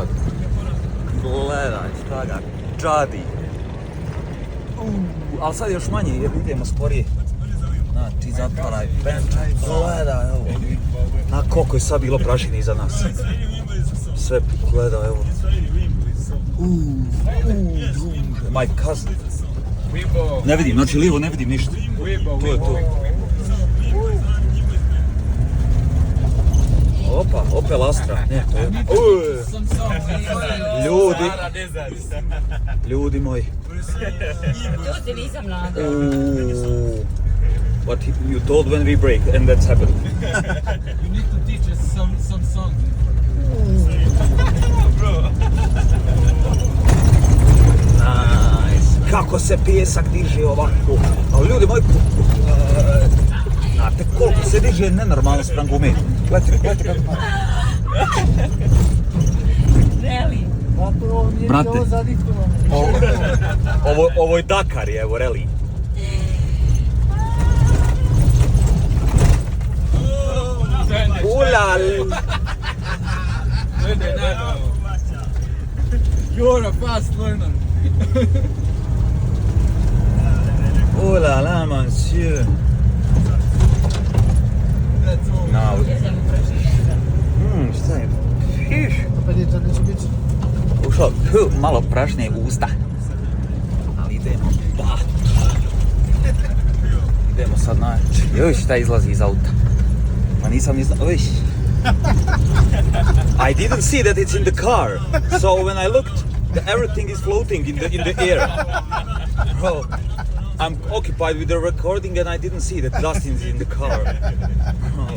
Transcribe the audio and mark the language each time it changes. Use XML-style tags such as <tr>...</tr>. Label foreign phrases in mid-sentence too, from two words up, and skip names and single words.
<bs>Gledaj šta ga čadi. Ali sad još manje jer idemo sporije. Znači zatvaraj benčaj, gledaj ovo. Na koliko je sad bilo prašine iza nas. Sve gledaj ovo.</bs> <en>My cousin.</en> <bs>Ne vidim, znači lijevo ne vidim ništa. To je to. Opa, Opel Astra. Ne, to je... Ljudi moji. Ljudi nisam mlada.</bs> <en>What you told when we break and that's happened. You need to teach us some song. Nice.</en> <bs>Kako se pjesak diže ovako. Ali ljudi moji, znate koliko se diže nenormalno spram gume. Gledajte kako. Reli. Brate, ovo je Dakar, evo, reli. Ulal!</bs> <en>You're a fast learner.</en> <fr>Oh la la, monsieur.</fr> <en>That's all. Now.</en> <bs>Šta je? Fiš. Pa djeca neće biti. Ušao, malo prašne usta. Ali idemo. Idemo sad na... Joj, šta izlazi iz auta. Pa nisam ni znao.</bs> <en>I didn't see that it's in the car. So when I looked, everything is floating in the air. Bro, I'm occupied with the recording and I didn't see that Dustin is in the car. Oh.</en>